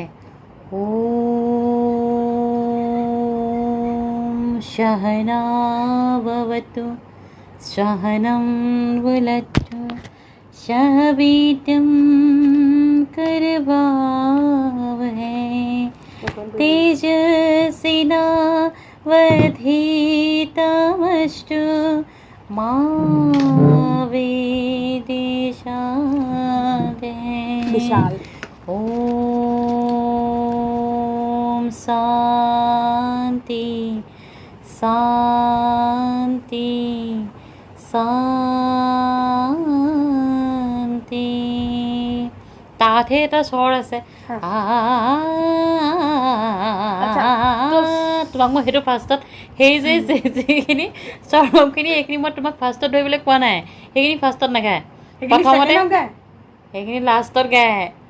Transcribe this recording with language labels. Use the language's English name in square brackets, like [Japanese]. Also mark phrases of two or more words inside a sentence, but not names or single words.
[Sanskrit] ও সহনা ভৱতু সহনম ভুনক্তু সহ বীৰ্যং করবাবহৈ তেজস্বিনাवधीतमस्तु मा विद्विषावहै। ओम शांति शांति शांति। [Assamese] তাতহে এটা স্বৰ আছে। তোমাক মই সেইটো ফাৰ্ষ্টত সেই যে যিখিনি স্বৰমখিনি এইখিনি মই তোমাক ফাৰ্ষ্টত ধৰিবলৈ কোৱা নাই, সেইখিনি ফাৰ্ষ্টত নাগায়, প্ৰথমতে সেইখিনি লাষ্টত গায়।